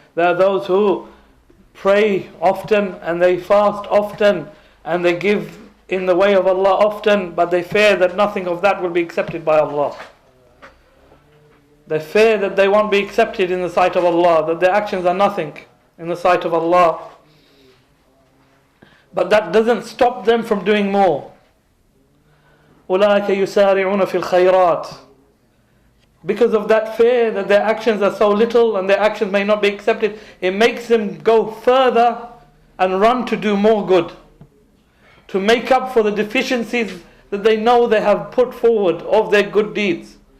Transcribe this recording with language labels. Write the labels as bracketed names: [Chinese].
[English] They are those who pray often and they fast often and they give in the way of Allah often, but they fear that nothing of that will be accepted by Allah. They fear that they won't be accepted in the sight of Allah, that their actions are nothing in the sight of Allah. But that doesn't stop them from doing more. [Arabic] أولئك يسارعون في الخيرات. [English] Because of that fear that their actions are so little and their actions may not be accepted, it makes them go further and run to do more good, to make up for the deficiencies that they know they have put forward of their good deeds.